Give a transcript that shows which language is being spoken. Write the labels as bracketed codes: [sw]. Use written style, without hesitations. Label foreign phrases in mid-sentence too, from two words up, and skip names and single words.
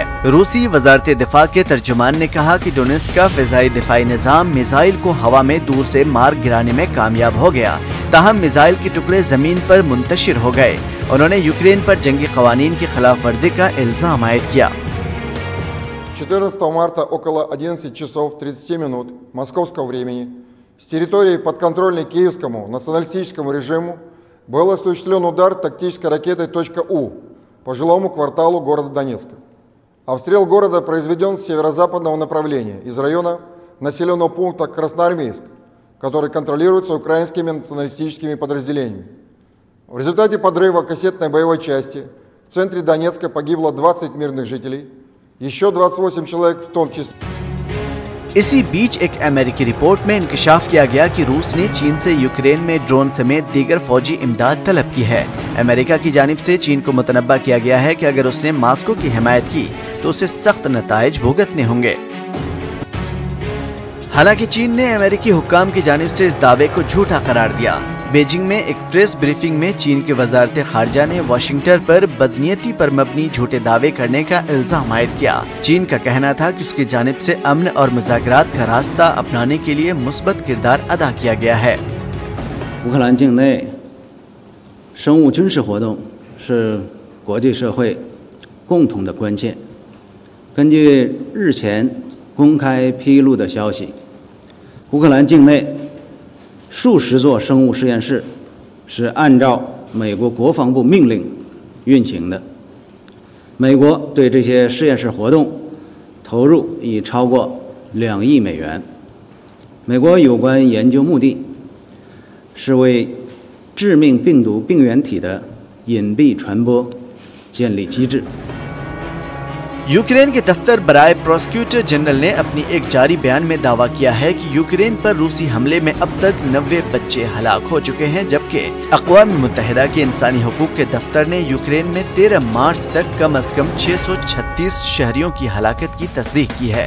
[ur] روسی وزارت دفاع کے ترجمان نے کہا کہ ڈونیسک کا فضائی دفاعی نظام میزائل کو ہوا میں دور سے مار گرانے میں کامیاب ہو گیا، تاہم میزائل کے ٹکڑے زمین پر منتشر ہو گئے. انہوں نے یوکرین پر جنگی قوانین کی خلاف ورزی کا الزام عائد کیا. [ru] 14 марта около 11 часов 30 минут московского времени с территории подконтрольной киевскому националистическому режиму был осуществлен удар тактической ракетой «У» по жилому кварталу города Донецка. Обстрел города произведен с северо-западного направления, из района населенного пункта Красноармейск, который контролируется украинскими националистическими подразделениями. В результате подрыва кассетной боевой части в центре Донецка погибло 20 мирных жителей, еще 28 человек в том числе. [ur] اسی بیچ ایک امریکی رپورٹ میں انکشاف کیا گیا کہ روس نے چین سے یوکرین میں ڈرون سمیت دیگر فوجی امداد طلب کی ہے. امریکہ کی جانب سے چین کو متنبہ کیا گیا ہے کہ اگر اس نے ماسکو کی حمایت کی تو اسے سخت نتائج بھگتنے ہوں گے. حالانکہ چین نے امریکی حکام کی جانب سے اس دعوے کو جھوٹا قرار دیا. بیجنگ میں ایک [en] press briefing [ur] میں چین کے وزارت خارجہ نے واشنگٹن پر بدنیتی پر مبنی جھوٹے دعوے کرنے کا الزام عائد کیا. چین کا کہنا تھا کہ اس کی جانب سے امن اور مذاکرات کا راستہ اپنانے کے لیے مثبت کردار ادا کیا گیا ہے. [zh] 乌克兰境内生物军事活动是国际社会共同的关切。根据日前公开披露的消息，乌克兰境内数十座生物实验室是按照美国国防部命令运行的。美国对这些实验室活动投入已超过2亿美元。美国有关研究目的是为致命病毒病原体的隐蔽传播建立机制。 [ur] یوکرین کے دفتر برائے [en] prosecutor general [ur] نے اپنی ایک جاری بیان میں دعویٰ کیا ہے کہ یوکرین پر روسی حملے میں اب تک 90 بچے ہلاک ہو چکے ہیں، جبکہ اقوام متحدہ کے انسانی حقوق کے دفتر نے یوکرین میں 13 مارچ تک کم سے کم 636 شہریوں کی ہلاکت کی تصدیق کی ہے.